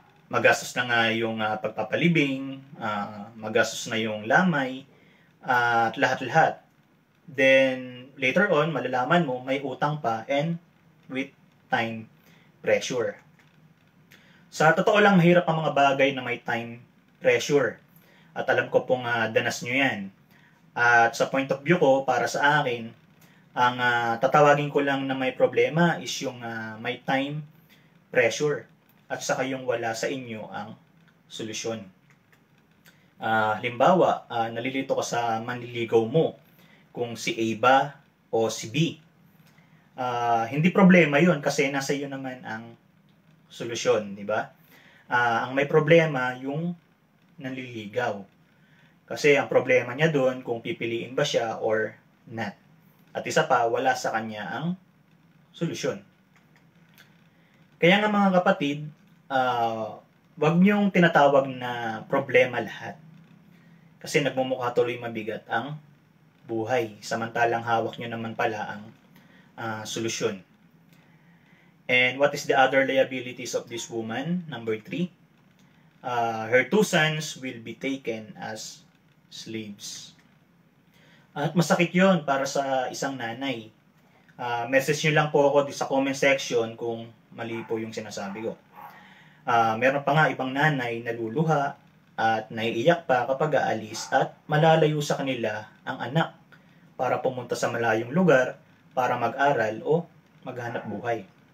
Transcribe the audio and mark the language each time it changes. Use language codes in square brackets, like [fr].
[tl] Magastos na nga yung pagpapalibing, magastos na yung lamay, at lahat-lahat. [en] Then, later on, [tl] malalaman mo, may utang pa [en] and with time pressure. [tl] Sa totoo lang, mahirap ang mga bagay na may time pressure. At alam ko pong danas nyo yan. At sa point of view ko, para sa akin, ang tatawagin ko lang na may problema is yung may time pressure. At saka yung wala sa inyo ang solusyon. Halimbawa, nalilito ka sa manliligaw mo kung si A ba o si B. Hindi problema yun kasi nasa iyo naman ang solusyon, di ba? Ang may problema yung nanliligaw. Kasi ang problema niya doon kung pipiliin ba siya or not. At isa pa, wala sa kanya ang solusyon. Kaya nga mga kapatid, wag niyong tinatawag na problema lahat. Kasi nagmumukha tuloy mabigat ang buhay. Samantalang hawak niyo naman pala ang solusyon. [en] And what is the other liabilities of this woman? Number 3. Her 2 sons will be taken as slaves. [tl] At masakit yon para sa isang nanay. Message nyo lang po ako sa comment section kung mali po yung sinasabi ko. Meron pa nga ibang nanay na luluha at naiiyak pa kapag aalis at malalayo sa kanila ang anak para pumunta sa malayong lugar para mag-aral o maghanap buhay.